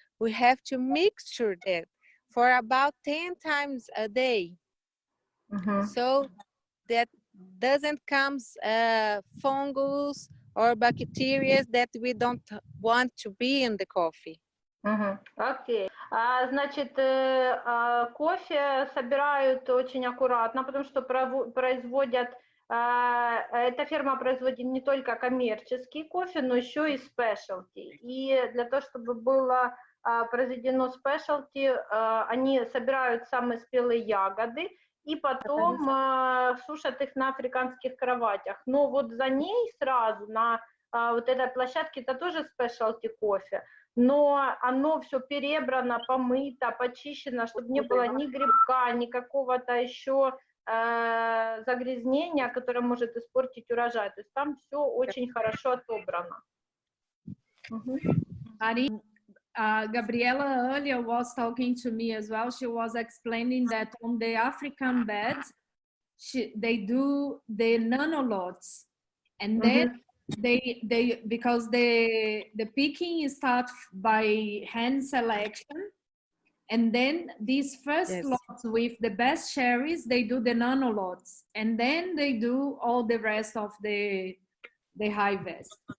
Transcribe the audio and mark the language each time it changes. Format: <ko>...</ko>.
<en>We have to mixture that for about 10 times a day. So that doesn't come fungus or bacteria that we don't want to be in the coffee.</en> <ru>Окей. Значит, кофе собирают очень аккуратно, потому что производят, эта ферма производит не только коммерческий кофе, но еще и specialty. И для того, чтобы было произведено specialty, они собирают самые спелые ягоды и потом сушат их на африканских кроватях. Но вот за ней сразу на вот этой площадке это тоже Speciality Coffee, но оно все перебрано, помыто, почищено, чтобы не было ни грибка, ни какого-то еще загрязнения, которое может испортить урожай. То есть там все очень хорошо отобрано.</ru> <en>Gabriela earlier was talking to me as well. She was explaining that on the African beds, they do the nanolots, and then they because the picking starts by hand selection, and then these first lots with the best cherries, they do the nanolots, and then they do all the rest of the harvest.</en>